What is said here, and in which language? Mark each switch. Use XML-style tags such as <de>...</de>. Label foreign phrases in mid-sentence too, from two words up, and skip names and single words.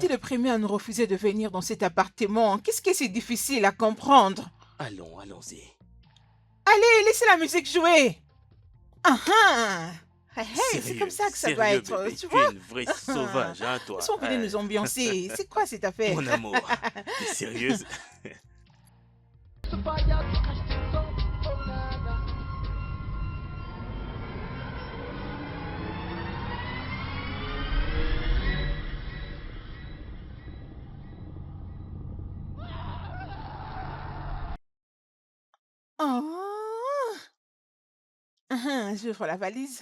<fr>était le premier à nous refuser de venir dans cet appartement. Qu'est-ce que c'est difficile à comprendre? Allons, allons-y. Allez, laissez la musique jouer. Ah ah. Hey, hey, c'est Sérieux, comme ça que ça sérieux, va être, bébé, tu tu es vois? une vraie sauvage, hein, toi. Ils sont venus nous ambiancer. C'est quoi cette affaire? Mon amour, t'es sérieuse?</fr> <en>To fire to catch things up, oh na na. Oh.</en> <fr>J'ouvre la valise.</fr>